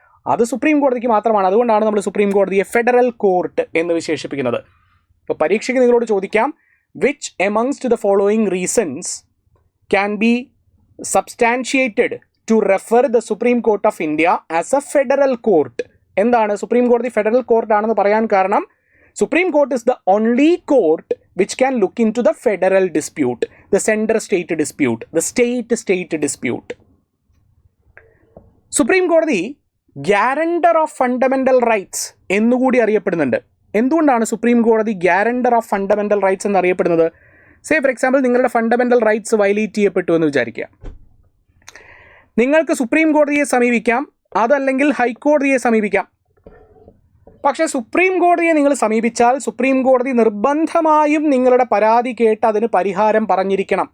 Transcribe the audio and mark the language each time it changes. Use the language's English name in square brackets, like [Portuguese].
[Malayalam] അത് സുപ്രീം കോടതിക്ക് മാത്രമാണ്. അതുകൊണ്ടാണ് നമ്മൾ സുപ്രീം കോടതിയെ ഫെഡറൽ കോർട്ട് എന്ന് വിശേഷിപ്പിക്കുന്നത്. ഇപ്പോൾ പരീക്ഷയ്ക്ക് നിങ്ങളോട് ചോദിക്കാം, which amongst the following reasons can be substantiated to refer the supreme court of India as A federal court? എന്താണ് സുപ്രീം കോടതി ഫെഡറൽ കോർട്ടാണെന്ന് പറയാൻ കാരണം? [English] Supreme Court is the only court which can look into the federal dispute, the center-state dispute, the state-state dispute. Supreme Court guarantor of fundamental rights [Malayalam] എന്നുകൂടി അറിയപ്പെടുന്നുണ്ട്. എന്തുകൊണ്ടാണ് supreme കോടതി guarantor of fundamental rights എന്ന് അറിയപ്പെടുന്നത്? Say for example നിങ്ങളുടെ fundamental rights violate ചെയ്യപ്പെട്ടു എന്ന് വിചാരിക്കുക. നിങ്ങൾക്ക് സുപ്രീം കോടതിയെ സമീപിക്കാം, അതല്ലെങ്കിൽ ഹൈക്കോടതിയെ സമീപിക്കാം. പക്ഷേ സുപ്രീം കോടതിയെ നിങ്ങൾ സമീപിച്ചാൽ സുപ്രീം കോടതി നിർബന്ധമായും നിങ്ങളുടെ പരാതി കേട്ട് അതിന് പരിഹാരം പറഞ്ഞിരിക്കണം.